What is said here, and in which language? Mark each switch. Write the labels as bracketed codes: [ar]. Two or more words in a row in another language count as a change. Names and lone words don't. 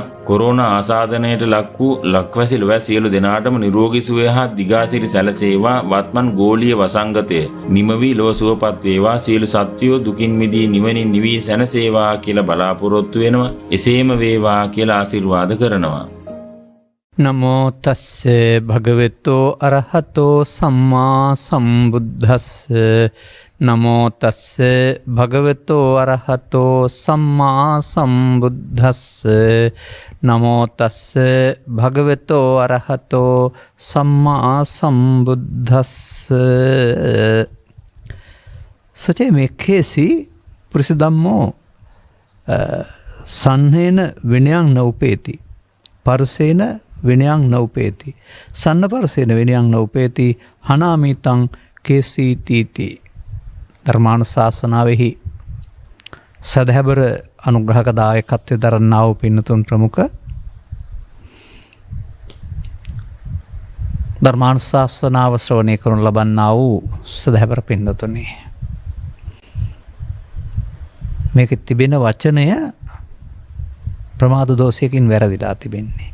[si] කොරෝනා ආසාදනයට ලක් වූ ලක්වැසි ලොව සියලු දෙනාටම නිරෝගී සුවය හා දිගාසිරි සැලසේවා. වත්මන් ගෝලීය වසංගතය නිම වී ලොව සුවපත් වේවා. සියලු සත්වයෝ දුකින් මිදී නිවනින් නිවී සැනසේවා කියලා බලාපොරොත්තු වෙනවා. එසේම වේවා කියලා ආශිර්වාද කරනවා. [pi] නමෝ තස්සේ භගවතෝ අරහතෝ සම්මා සම්බුද්දස්ස. නමෝ තස්සේ භගවතෝ අරහතෝ සම්මා සම්බුද්දස්ස. නමෝ තස්සේ භගවතෝ අරහතෝ සම්මා සම්බුද්දස්ස. සචේ මේ කේසි පුරිස ධම්මෝ සන්නේන විනයං නෝපේති පරසේන විනයං නෞපේති සන්න පරසේන විනයං නෞපේති හනාමිතං කේසීතීති. [si] ධර්මානුශාසනාවෙහි සදහැබර අනුග්‍රහක දායකත්වය දරන්නා වූ පින්නතුන් ප්‍රමුඛ ධර්මානුශාසනාව ශ්‍රවණය කරනු ලබන්නා වූ සදහැබර පින්නතුනි, මේක තිබෙන වචනය ප්‍රමාද දෝෂයකින් වැරදිලා තිබෙන්නේ.